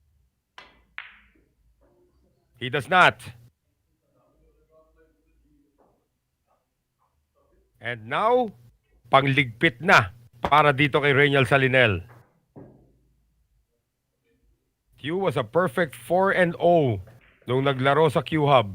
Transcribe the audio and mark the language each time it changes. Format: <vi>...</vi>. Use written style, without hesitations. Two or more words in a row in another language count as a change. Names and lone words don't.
<en>He does not. And now,</en> <tl>pangligpit na para dito kay RAYNIEL Salinel.</tl> <en>TIU was a perfect 4-0</en> <tl>nung naglaro sa</tl> <en>Q-Hub.</en>